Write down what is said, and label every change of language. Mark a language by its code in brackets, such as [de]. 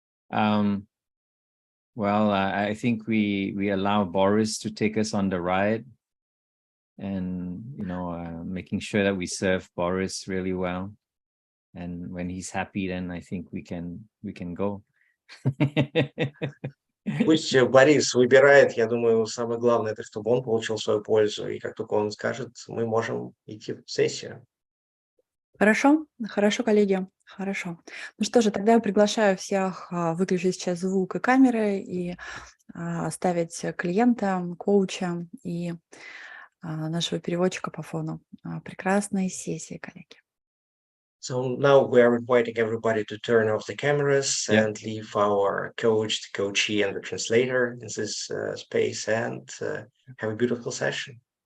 [en] Well, I think we allow Boris to take us on the ride, and making sure that we serve Boris really well. And when he's happy, then I think we can go. [ru] Пусть Борис выбирает. Я думаю, самое главное, это чтобы он получил свою пользу. И как только он скажет, мы можем идти в сессию. Хорошо, хорошо, коллеги, хорошо. Ну что же, тогда я приглашаю всех выключить сейчас звук и камеры и оставить клиента, коуча и нашего переводчика по фону. Прекрасной сессии, коллеги. [en] So now we are inviting everybody to turn off the cameras and leave our coach, the coachee, and the translator in this space, and have a beautiful session.